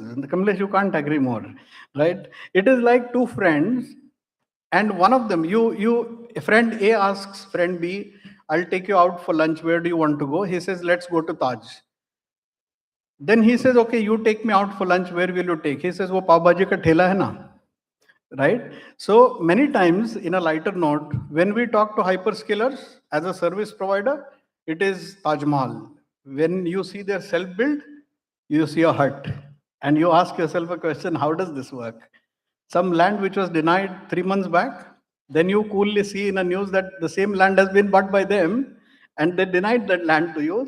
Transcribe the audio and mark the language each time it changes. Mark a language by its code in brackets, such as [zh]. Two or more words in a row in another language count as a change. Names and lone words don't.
[en] And Kamlesh, you can't agree more, right? It is like two friends, and one of them, friend A asks friend B, I'll take you out for lunch. Where do you want to go? He says, let's go to Taj. Then he says, okay, you take me out for lunch. Where will you take? He says, [hi] वो पाव भाजी का ठेला है ना. [en] Right? So many times, in a lighter note, when we talk to hyperscalers as a service provider, it is Taj Mahal. When you see their self-build, you see a hut. And you ask yourself a question, how does this work? Some land which was denied 3 months back, then you coolly see in a news that the same land has been bought by them and they denied that land to you.